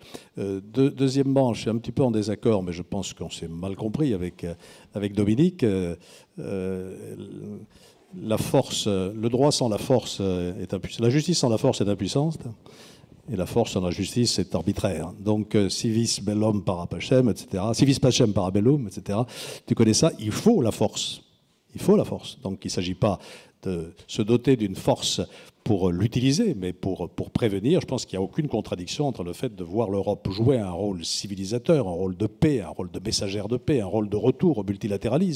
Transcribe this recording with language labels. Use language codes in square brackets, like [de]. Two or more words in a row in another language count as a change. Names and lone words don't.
[fr] Deuxièmement, je suis un petit peu en désaccord, mais je pense qu'on s'est mal compris avec Dominique. La force, le droit sans la force est impuissant. La justice sans la force est impuissante, et la force sans la justice est arbitraire. Donc, [la] civis bellum para pacem, etc. Civis pacem para bellum, [fr] etc. Tu connais ça? Il faut la force. Il faut la force. Donc, il ne s'agit pas de se doter d'une force pour l'utiliser, mais pour prévenir. Je pense qu'il n'y a aucune contradiction entre le fait de voir l'Europe jouer un rôle civilisateur, un rôle de paix, un rôle de messagère de paix, un rôle de retour au multilatéralisme.